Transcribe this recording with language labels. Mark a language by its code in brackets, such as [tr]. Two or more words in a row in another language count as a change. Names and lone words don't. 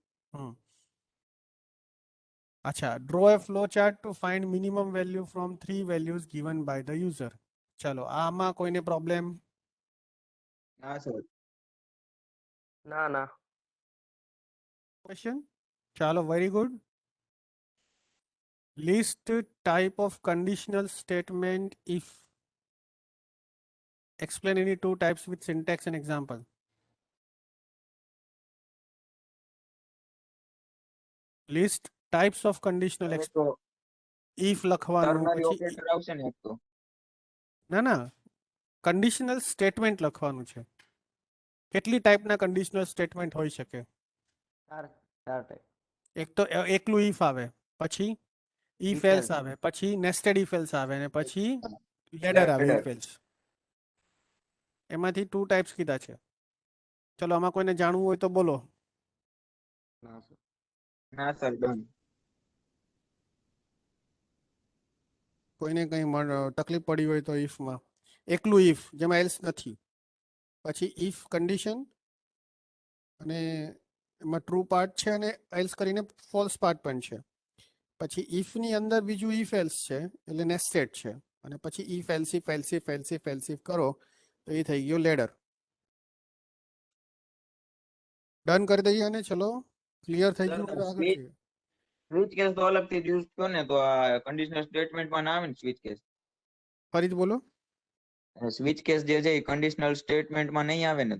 [en] અચ્છા, draw a flow chart to find minimum value from 3 values given by the user. [gu] ચલો, આમાં કોઈને પ્રોબ્લેમ? હા સર. ના ના. ક્વેશ્ચન? ચાલો, [en] very good. list type of conditional statement if. Explain any two types with syntax and example. List types of conditional [gu] હવે તો if લખવાનું ટર્નરી પછી ઓપરેટર આવશે ને એક તો. ના ના [en] conditional statement [gu] લખવાનું છે. કેટલી ટાઈપના [en] conditional statement [gu] હોઈ શકે? ચાર ટાઈપ. એક તો એકલું if આવે, પછી if If else else. આવે, પછી [en] nested if else [gu] આવે, અને પછી ladder આવે Ladder. [en] if else. [gu] એમાંથી 2 ટાઈપ્સ કીધા છે. ચલો, આમાં કોઈને જાણવું હોય તો બોલો. ના સર, ડન. કોઈને કંઈ તકલીફ પડી હોય તો ifમાં એકલું if જેમાં else નથી, પછી [en] if condition [gu] અને એમાં [en] true part [gu] છે અને else કરીને [en] false part [gu] પણ છે. પછી if ની અંદર બીજું [en] if else [gu] છે એટલે nested છે, અને પછી [en] if else if else if [gu] else if else if કરો તો એ થઈ ગયો લેડર. ડન કરી દઈએ અને ચલો ક્લિયર થઈ ગયું તો આગળ જઈએ. [en] switch case [gu] તો અલગથી યુઝ થયો ને તો આ [en] conditional statementમાં [gu] ના આવે ને [en] switch case. [gu] ફરીથી બોલો. [en] switch case [gu] જે છે એ [en] conditional statementમાં [gu] નહીં આવે ને તો.